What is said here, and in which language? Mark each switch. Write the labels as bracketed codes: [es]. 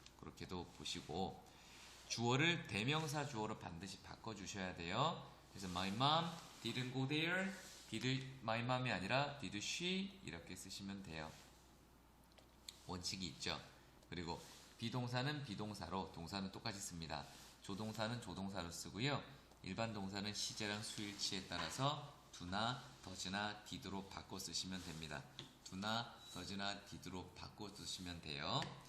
[ko] 그렇게도 보시고 주어를 대명사 주어로 반드시 바꿔주셔야 돼요. 그래서 [en] my mom didn't go there. [ko] my mom이 아니라 did she 이렇게 쓰시면 돼요. 원칙이 있죠. 그리고 비동사는 비동사로 동사는 똑같이 씁니다. 조동사는 조동사로 쓰고요. 일반 동사는 시제랑 수일치에 따라서 do나, does나, did로 바꿔 쓰시면 됩니다. do나, does나, did로 바꿔 쓰시면 돼요.